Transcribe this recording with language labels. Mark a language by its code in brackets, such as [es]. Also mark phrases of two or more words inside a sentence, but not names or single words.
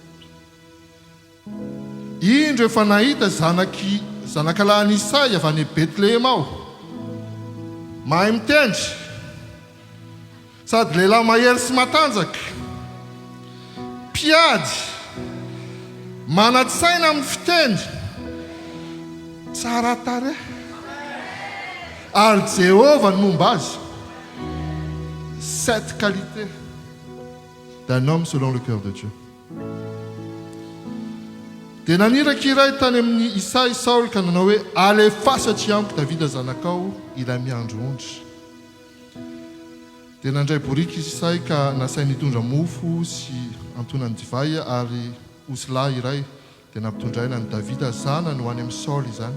[mg] Indro efa nahita zanakalahy Isay avy any Betlehema ao, mahay mitendry sady lehilahy mahery sy matanjaka, mpiady, manatsaina amin'ny fiteny, tsara tare, ary Jehova ny momba azy. [fr] Cette qualité d'un homme selon le cœur de Dieu. [mg] Dia naniraka iray tany amin'ny Isay Saoly ka nanao hoe alefa satria amiko Davida zanakao ilay miandro ondry. Dia nandray borika Isay ka nasainy hitondra mofo sy antonany divay ary osilahy iray dia nampitondraina ny Davida zanany ho any amin'ny Saoly izany.